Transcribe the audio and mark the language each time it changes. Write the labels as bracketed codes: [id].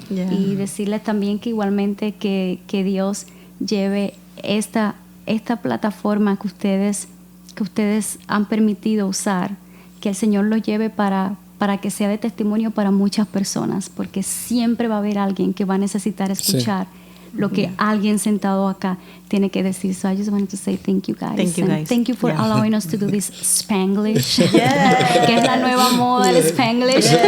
[es] Y decirles también que igualmente que Dios lleve esta plataforma que ustedes han permitido usar, que el Señor lo lleve para que sea de testimonio para muchas personas, porque siempre va a haber alguien que va a necesitar escuchar lo que alguien sentado acá tiene que decir. [en] So I just wanted to say thank you guys. Thank you for allowing us to do this Spanglish. [es] Que es la nueva moda, el Spanglish.